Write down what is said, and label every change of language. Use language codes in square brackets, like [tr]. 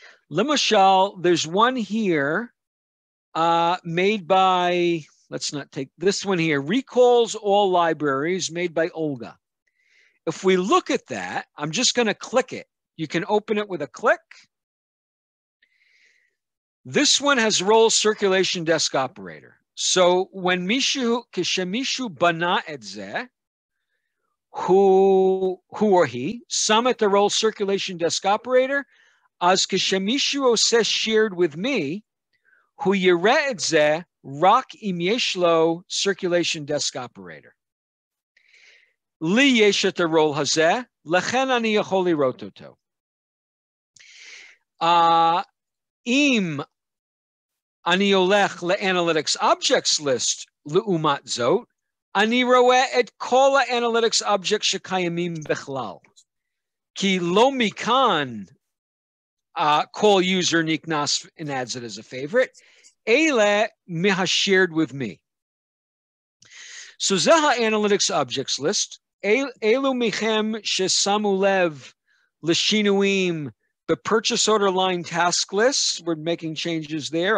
[he] למשל, [en] there's one here made by, let's not take this one here, recalls all libraries, made by Olga. If we look at that, I'm just going to click it. You can open it with a click. This one has role circulation desk operator. So when [he] כשמישהו בנה את זה, [en] who or he, [he] שם את role circulation desk operator, אז כשמישהו עושה shared with me, הוא יראה את זה רק אם יש לו circulation desk operator. לי יש את הרול הזה, לכן אני יכול לראות אותו. אם אני הולך ל-Analytics Objects List לעומת זאת, אני רואה את כל ה-Analytics Objects שקיימים בכלל. כי לא מכאן כל user נכנס [en] and adds it as a favorite, [he] אלה מה-shared with me. [en] So זה ה-Analytics Objects List. [he] אלו מכם ששמו לב לשינויים [en] the purchase order line task lists, we're making changes there.